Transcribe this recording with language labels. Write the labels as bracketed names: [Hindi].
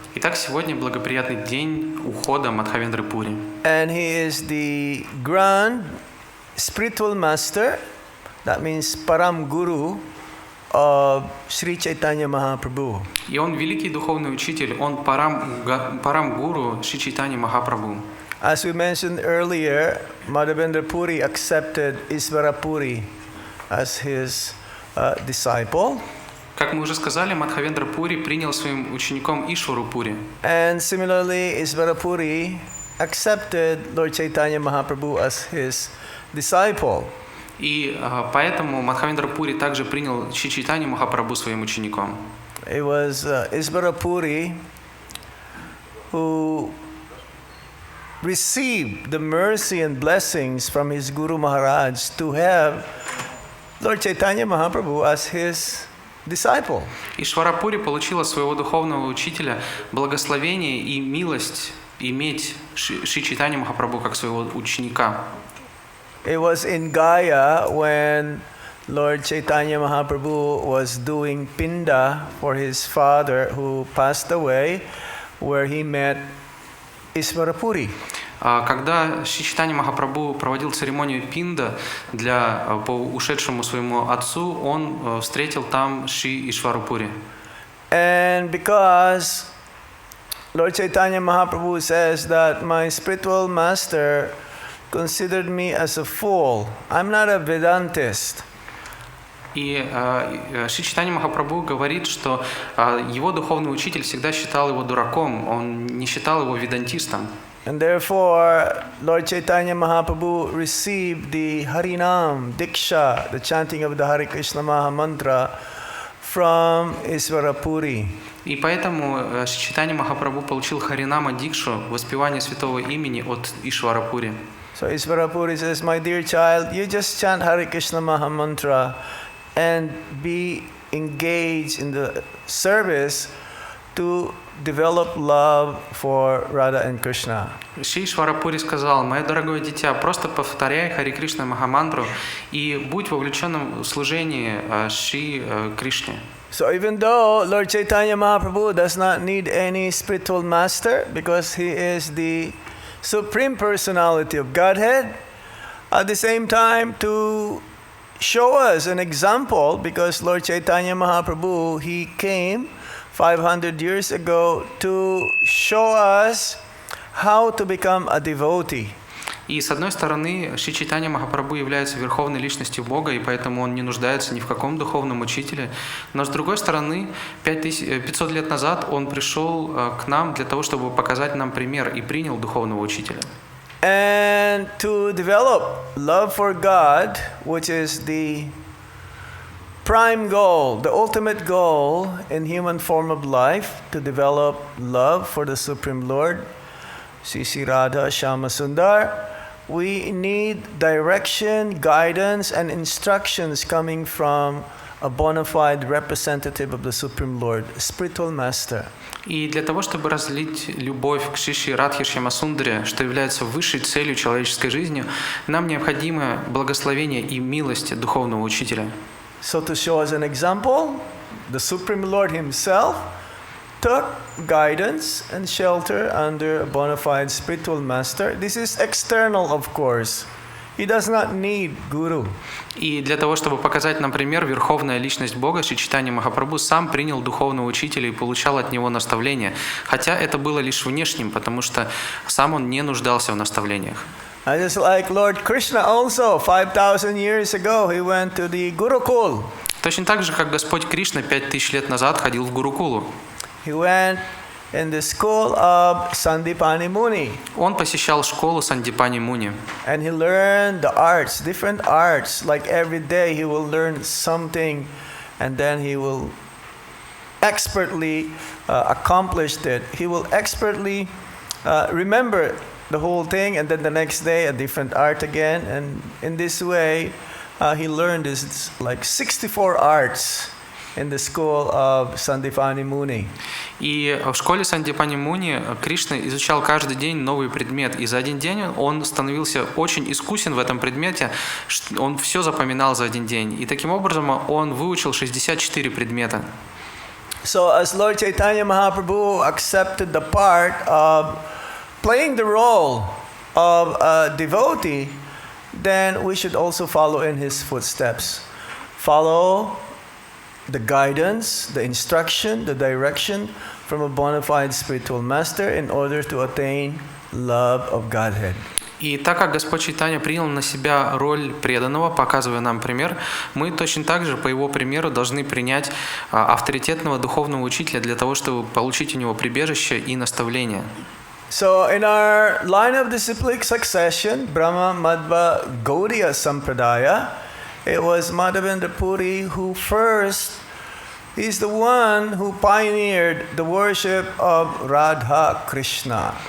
[Russian] Итак, сегодня благоприятный день ухода Мадхавендры Пури. [English] And he is the grand spiritual master, that means Param Guru of Sri Chaitanya Mahaprabhu. [Russian] И он великий духовный учитель, он парам гуру Шри Чайтанья Махапрабху. [English] As we mentioned earlier, Madhavendra Puri accepted Isvara Puri as his disciple. [Russian] Как мы уже сказали, Мадхавендра Пури принял своим учеником Ишвару Пури. [English] And similarly, Isvara Puri accepted Lord Chaitanya Mahaprabhu as his disciple. [Russian] И поэтому Мадхавендра Пури также принял Шри Чайтанью Махапрабху своим учеником. [English] It was Isvara Puri who received the mercy and blessings from his Guru Maharaj to have Lord Chaitanya Mahaprabhu as his disciple. [Russian] Ишвара Пури получила своего духовного учителя благословение и милость иметь Шри Чайтанью Махапрабху как своего ученика. [English] It was in Gaya when Lord Chaitanya Mahaprabhu was doing pinda for his father who passed away, where he met Isvarapuri. [Russian] Когда Шри Чайтанья Махапрабху проводил церемонию пинда по ушедшему своему отцу, он встретил там Шри Ишварапури. [English] And because Lord Chaitanya Mahaprabhu says that my spiritual master considered me as a fool, I'm not a Vedantist. [Russian] И Шри Чайтанья Махапрабху говорит, что его духовный учитель всегда считал его дураком, он не считал его ведантистом. [English] And therefore, Lord Chaitanya Mahaprabhu received the Harinam, Diksha, the chanting of the Hare Krishna Maha Mantra from Isvarapuri. [Russian] И поэтому Шри Чайтанья Махапрабху получил Харинама Дикшу, воспевание святого имени от Ишварапури. [English] So Isvarapuri says, my dear child, you just chant Hare Krishna Maha Mantra and be engaged in the service to develop love for Radha and Krishna. [Russian] Шри Ишварапури сказал: «Мое дорогое дитя, просто повторяй Харе Кришна Махамантру и будь вовлеченным в служение Шри Кришне». [English] So even though Lord Chaitanya Mahaprabhu does not need any spiritual master because he is the Supreme Personality of Godhead, at the same time to show us an example, because Lord Chaitanya Mahaprabhu, he came 500 years ago to show us how to become a devotee. [Russian] И с одной стороны, Шри Чайтанья Махапрабху является верховной личностью Бога, и поэтому он не нуждается ни в каком духовном учителе. Но с другой стороны, 500 лет назад он пришел к нам для того, чтобы показать нам пример, и принял духовного учителя. [English] And to develop love for God, which is the prime goal, the ultimate goal in human form of life, to develop love for the Supreme Lord, Sri Radha Shama Sundar, we need direction, guidance, and instructions coming from a bona fide representative of the Supreme Lord, a spiritual master. [Russian] И для того, чтобы разлить любовь к Шри Радхе Шьямасундаре, что является высшей целью человеческой жизни, нам необходимо благословение и милость духовного учителя. [English] So to show us an example, the Supreme Lord himself took guidance and shelter under a bona fide spiritual master. This is external, of course. He does not need guru. [Russian] И для того, чтобы показать нам пример, верховная личность Бога, Шри Чайтанья Махапрабху сам принял духовного учителя и получал от него наставления. Хотя это было лишь внешним, потому что сам он не нуждался в наставлениях. [English] And just like Lord Krishna also, 5,000 years ago, he went to the Gurukul. [Russian] Точно так же, как Господь Кришна 5000 лет назад ходил в Гурукулу. [English] He went in the school of Sandipani Muni. [Russian] Он посещал школу Сандипани Муни. [English] And he learned the arts, different arts. Like every day he will learn something, and then he will expertly accomplish it. He will expertly remember the whole thing, and then the next day a different art again. And in this way, he learned this like 64 arts in the school of Sandipani Muni. [Russian] И в школе Сандипани Муни Кришна изучал каждый день новый предмет. И за один день он становился очень искусен в этом предмете. Он все запоминал за один день. И таким образом он выучил 64 предмета. [English] So as Lord Chaitanya Mahaprabhu accepted the part of playing the role of a devotee, then we should also follow in his footsteps. Follow the guidance, the instruction, the direction from a bona fide spiritual master in order to attain love of Godhead. [Russian] И так как Господь Чайтанья принял на себя роль преданного, показывая нам пример, мы точно так же по его примеру должны принять авторитетного духовного учителя для того, чтобы получить у него прибежище и наставление. [English] So in our line of disciplic succession, Brahma Madhva Gaudiya Sampradaya, it was Madhavendra Puri who first, he's the one who pioneered the worship of Radha Krishna.